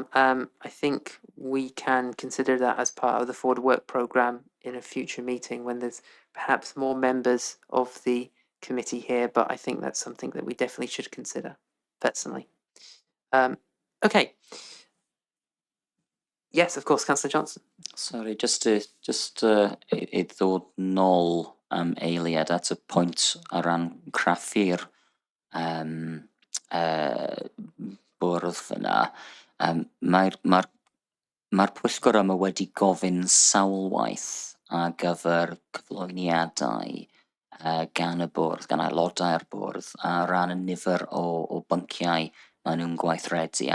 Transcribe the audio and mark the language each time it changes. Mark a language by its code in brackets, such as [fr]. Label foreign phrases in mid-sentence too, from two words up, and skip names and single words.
[en] I think we can consider that as part of the Forward Work programme in a future meeting when there's perhaps more members of the committee here, but I think that's something that we definitely should consider, personally. Okay. Yes, of course, Councillor Johnson. Sorry, just [cy] i ddod nôl eiliad at y pwynt o ran craffu'r bwrdd fyna. Mae'r pwyllgor yma wedi gofyn sawl waith ar gyfer cyflwyniadau gan y bwrdd, gan aelodau'r bwrdd, a ran y nifer o bynciau maen nhw'n gweithredu.